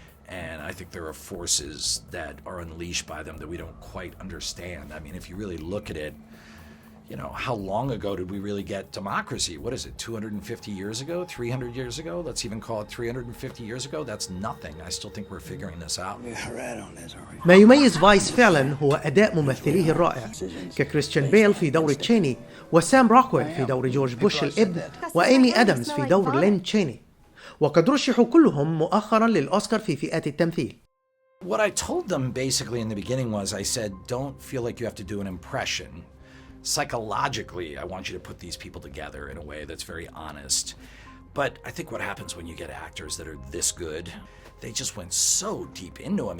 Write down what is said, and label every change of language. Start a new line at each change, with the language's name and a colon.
English: And I think there are forces that are unleashed by them that we don't quite understand. I mean, if you really look at it, you know, how long ago did we really get democracy? What is it, 250 years ago, 300 years ago? Let's even call it 350 years ago. That's nothing. I still think we're figuring this out.
Arabic: ما يميز فايس فعلا هو أداء ممثليه الرائع ككريستيان بيل في دور تشيني، وسام روكويل في دور جورج بوش الابن، وإيمي أدمز في دور لين تشيني، وقد رشحوا كلهم مؤخرا للأوسكار في فئات التمثيل.
English: What I told them basically in the beginning was, I said, don't feel like you have to do an impression. Psychologically, I want you to put these people together in a way that's very honest. But I think what happens when you get actors that are this good, they just went so deep into them.